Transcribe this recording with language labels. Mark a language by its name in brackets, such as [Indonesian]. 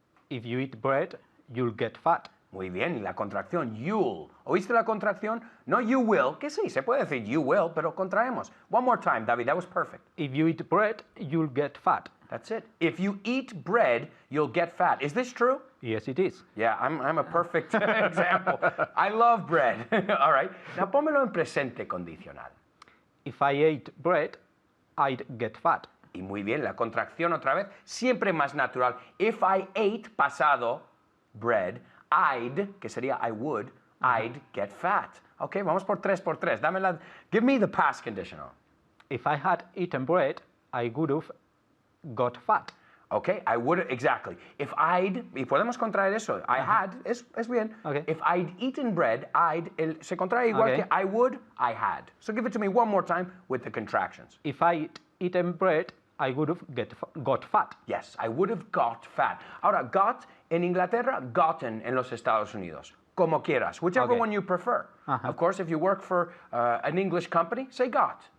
[English] If you eat bread, you'll get fat. [Spanish] Muy bien, y la contracción, you'll. ¿Oíste la contracción? No you will, que sí, se puede decir you will, pero contraemos. [English] One more time, David, that was perfect. If you eat bread, you'll get fat. That's it. If you eat bread, you'll get fat. Is this true? Yes, it is. Yeah, I'm a perfect example. I love bread. All right. [Spanish] Now, pónmelo en presente condicional. [English] If I ate bread, I'd get fat. [Spanish] Y muy bien, la contracción otra vez, siempre más natural. [English] If I ate pasado bread, I'd, [Spanish] que sería [English] I would, I'd get fat. Okay, [Spanish] vamos por 3 por 3. [English] Give me the past conditional. If I had eaten bread, I would have got fat. Okay, I would, exactly. [Spanish] If I'd, y podemos contraer eso, I had, es bien. [English] Okay. If I'd eaten bread, [Spanish] se contrae igual que [English] I would, I had. So give it to me one more time with the contractions. If I'd eaten bread, I would have got fat. Yes, I would have got fat. [Spanish] Ahora, got en Inglaterra, gotten en los Estados Unidos. Como quieras, [English] whichever one you prefer. Of course, if you work for an English company, say got.